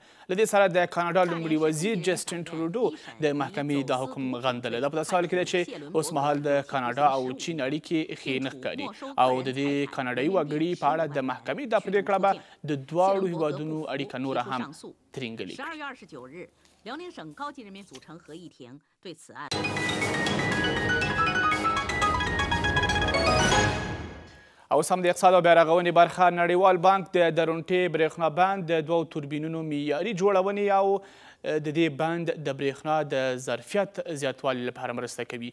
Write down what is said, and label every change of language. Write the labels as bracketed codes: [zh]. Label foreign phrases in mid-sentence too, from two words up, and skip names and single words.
[ps] له دې سره د کاناډا لومړي وزیر جسټین ټروډو د محکمې دا حکم غندلی. دا په داسې حال کې ده چې اوس مهال د کاناډا او چین اړیکې ښې نه ښکاري او د دې کاناډایي وګړي په اړه د محکمې دا پرېکړه به د دواړو هیوادونو اړیکه نوره هم ترینګلې کړي. [zh] 辽宁省高级人民组成合议庭对此案。 [ps] اوس هم د اقتصاد او بیارغونې برخه نړیوال بانک د درونټې برېښنا بند د 2 توربینونو معیاري جوړونې او د دې بند د برېښنا د ظرفیت زیاتوالي لپاره مرسته کوي.